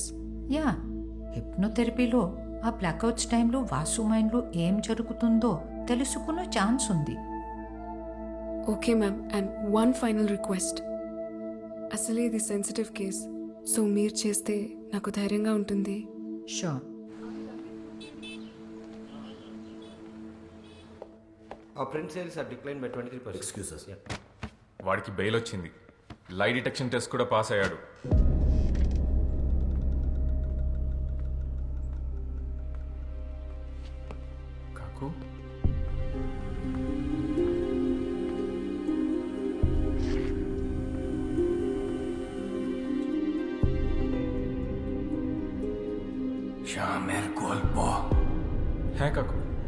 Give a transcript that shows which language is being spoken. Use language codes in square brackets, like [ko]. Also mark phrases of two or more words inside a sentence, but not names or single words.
[te] యా, హిప్నోథెరపీలో ఆ బ్లాక్అవుట్స్ టైంలో వాసు మైండ్లో ఏం జరుగుతుందో తెలుసుకునే ఛాన్స్ ఉంది. [en] okay ma'am, and one final request. [te] అసలే ఇది [en] sensitive case, [te] సో మీరు చేస్తే నాకు ధైర్యంగా ఉంటుంది. షూర్. [en] Our print sales are declined by 23%. Excuses. Yeah. [te] వాడికి బెయిల్ వచ్చింది. [en] lie detection test [te] కూడా పాస్ అయ్యాడు. [bn] కాకు শ্যামের গল্প। হ্যাঁ কাকু।